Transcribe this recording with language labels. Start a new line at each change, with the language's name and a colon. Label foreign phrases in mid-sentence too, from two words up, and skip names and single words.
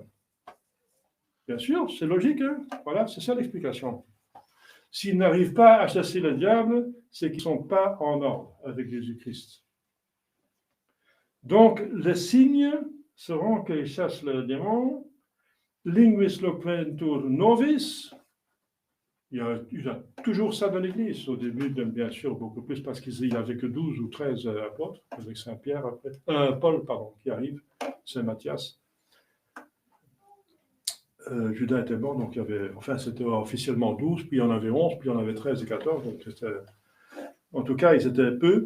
French: Bien sûr, c'est logique, hein? Voilà, c'est ça l'explication. S'ils n'arrivent pas à chasser le diable, c'est qu'ils ne sont pas en ordre avec Jésus-Christ. Donc, les signes seront qu'ils chassent le démon.
Latin: Linguis loquentur novis.
French: Il y a toujours ça dans l'Église. Au début, bien sûr, beaucoup plus, parce qu'il n'y avait que 12 ou 13 apôtres, avec Saint-Pierre, après, Paul, pardon, qui arrive, Saint-Matthias. Judas était mort, donc il y avait, enfin, c'était officiellement 12, puis il y en avait 11, puis il y en avait 13 et 14, donc en tout cas, ils étaient peu.